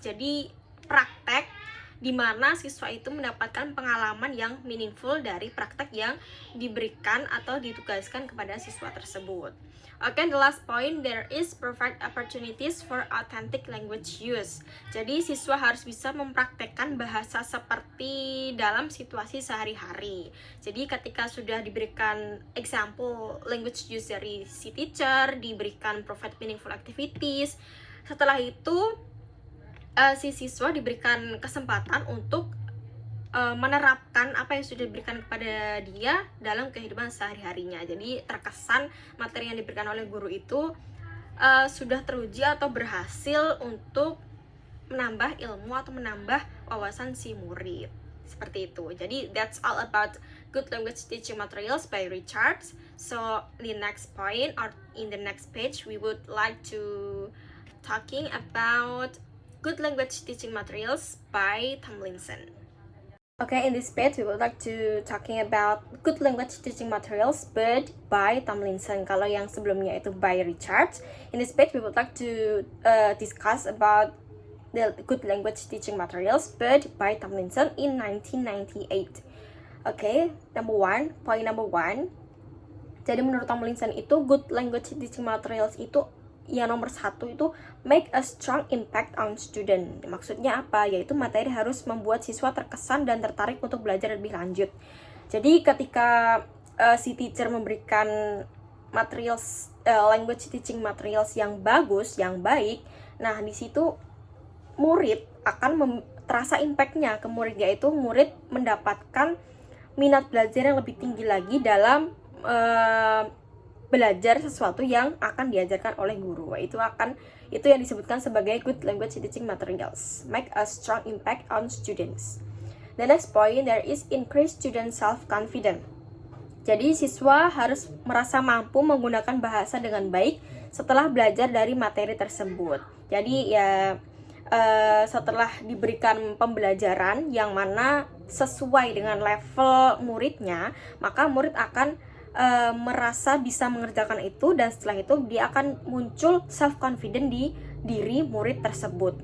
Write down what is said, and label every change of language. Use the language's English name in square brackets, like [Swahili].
[Indonesian] Jadi praktek di mana siswa itu mendapatkan pengalaman yang meaningful dari praktek yang diberikan atau ditugaskan kepada siswa tersebut. [English] Okay, the last point, there is provide opportunities for authentic language use. [Indonesian] Jadi siswa harus bisa mempraktekkan bahasa seperti dalam situasi sehari-hari. Jadi ketika sudah diberikan example language use dari si teacher, diberikan [English] provide meaningful activities, [Indonesian] setelah itu si siswa diberikan kesempatan untuk menerapkan apa yang sudah diberikan kepada dia dalam kehidupan sehari-harinya. Jadi terkesan materi yang diberikan oleh guru itu sudah teruji atau berhasil untuk menambah ilmu atau menambah wawasan si murid. Seperti itu. [English] Jadi that's all about good language teaching materials by Richards. So the next point, or in the next page, we would like to talking about good language teaching materials by Tomlinson. Okay, in this page we would like to talking about good language teaching materials but by Tomlinson. [Indonesian] Kalau yang sebelumnya itu by Richards. [English] In this page we would like to discuss about the good language teaching materials but by Tomlinson in 1998. Okay, point number one. [Indonesian] Jadi menurut Tomlinson itu [English] good language teaching materials [Indonesian] itu yang nomor satu itu [English] make a strong impact on student. [Indonesian] Maksudnya apa? Yaitu materi harus membuat siswa terkesan dan tertarik untuk belajar lebih lanjut. Jadi ketika si teacher memberikan materials language teaching materials yang bagus, yang baik, nah di situ murid akan terasa impactnya ke murid, yaitu murid mendapatkan minat belajar yang lebih tinggi lagi dalam belajar sesuatu yang akan diajarkan oleh guru. Itu yang disebutkan sebagai good language teaching materials. [English] Make a strong impact on students. The next point, there is increased student self-confidence. [Indonesian] Jadi siswa harus merasa mampu menggunakan bahasa dengan baik setelah belajar dari materi tersebut. Jadi ya setelah diberikan pembelajaran yang mana sesuai dengan level muridnya, maka murid akan merasa bisa mengerjakan itu, dan setelah itu dia akan muncul self confident di diri murid tersebut.